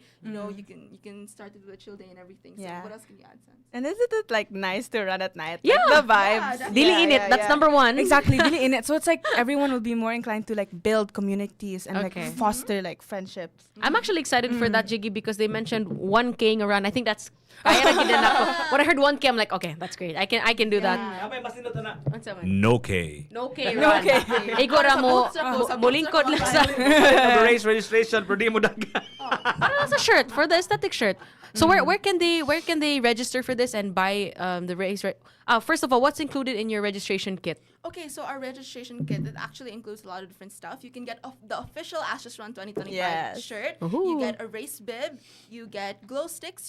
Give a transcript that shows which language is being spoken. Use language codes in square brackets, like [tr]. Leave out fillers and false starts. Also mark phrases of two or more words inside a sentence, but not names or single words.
[en] You know, you can start to do a chill day and everything. So what else can you add, Sans? And isn't it like nice to run at night? Yeah. Like, the vibes. Dili in it. That's number one. Exactly, dili in it. So it's like everyone will be more inclined to like build communities and like foster like friendships. I'm actually excited for that, Jiggy, because they mentioned 1K around. I think that's [hil] kaya na gid na ako. [en] When I heard 1K, I'm like, okay, that's great. I can do that. No K. No K run. [ceb] Igo ra mo lingkod lang sa [en] Race registration pero di mo dagan. It's a shirt for the aesthetic shirt. So where can they register for this and buy the race? First of all, what's included in your registration kit? Okay, so our registration kit, it actually includes a lot of different stuff. You can get the official Astros Run 2025 shirt. You get a race bib. You get glow sticks.